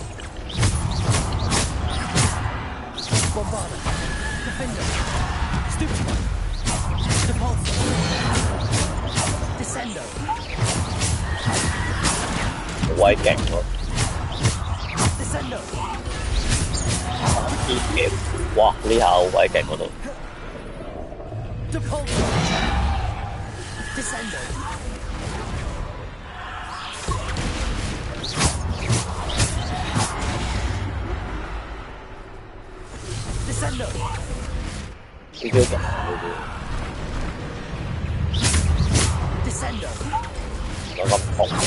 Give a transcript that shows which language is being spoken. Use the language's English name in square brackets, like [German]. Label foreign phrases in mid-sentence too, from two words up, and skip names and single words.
[English] Bombarder. Defender. Stupid one. Depulsor. Descender. [Cantonese] 好鬼勁喎！ [English] Descender. [Cantonese] 啲嘅，哇！呢下好鬼勁嗰度。 [English] Depulsor. Descender. Descender. [Cantonese] 呢招毒嗰啲。有咁痛。